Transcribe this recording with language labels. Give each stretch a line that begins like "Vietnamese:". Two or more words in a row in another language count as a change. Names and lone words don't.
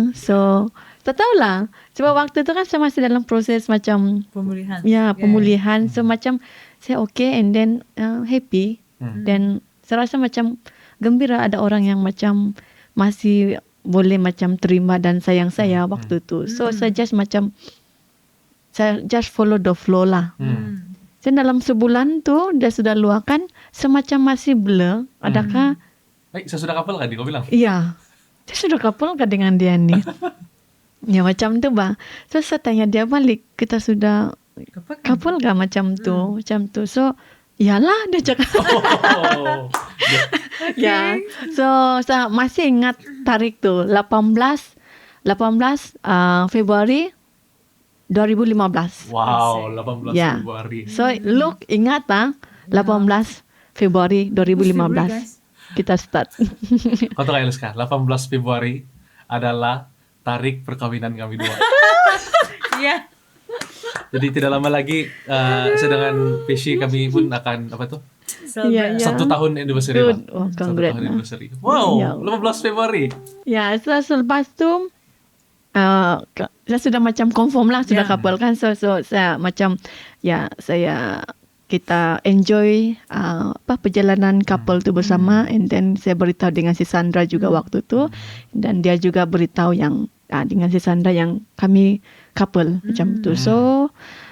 Malay: So tak tahulah, sebab waktu tu kan saya masih dalam proses macam Pemulihan. pemulihan. So macam saya okay,
English: and then happy.
Malay: Dan saya rasa macam gembira ada orang yang macam masih boleh macam terima dan sayang saya waktu tu. So saya
English: just follow the flow
Malay: lah. So dalam sebulan tu dia sudah luahkan, semacam masih blur. Adakah Saya sudah kapal kan kau bilang? iya, saya sudah couple kan dengan dia ni. Ya macam tu bah. So saya tanya dia balik, kita sudah couple kan macam tu. So iyalah dia cakap. Oh. Ya. So saya masih ingat tarik tu 18 Februari 2015.
English: Wow, 18
Malay: Ya. Februari.
English: So look,
Malay: ingat 18 Februari 2015 kita start. Kau tahu Eliska, 18 Februari adalah tarik perkawinan kami dua. Iya. Jadi tidak lama lagi sedangkan Peshi kami pun akan Ya, ya. 1 tahun anniversary lah.
English: Good. Oh,
Malay: 1
English: congrats
Malay: tahun lah.
English: anniversary. Wow,
Malay: Ya. 18 Februari. Ya, so selepas tu saya sudah macam confirm lah, sudah couple kan. So saya macam kita enjoy perjalanan couple tu bersama. And then saya beritahu dengan si Sandra juga waktu tu, dan dia juga beritahu yang dengan si Sandra yang kami couple macam tu.